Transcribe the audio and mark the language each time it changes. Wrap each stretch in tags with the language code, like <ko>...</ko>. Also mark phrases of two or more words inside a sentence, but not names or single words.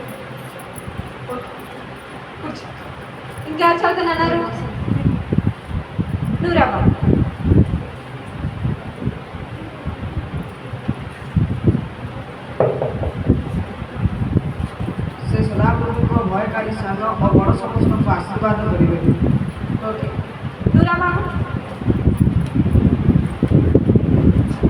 <te>కూర్చో. ఇంకెవరు చదువుతున్నారు? నువ్వు రా బాబు.</te> <or>ସେ ସଦାପ୍ରଭୁଙ୍କ ଭୟକାରୀ ସାନ ଓ ବଡ଼ ସମସ୍ତଙ୍କୁ ଆଶୀର୍ବାଦ କରିବେ।</or> <te>ఓకే. నువ్వు రా బాబు.</te>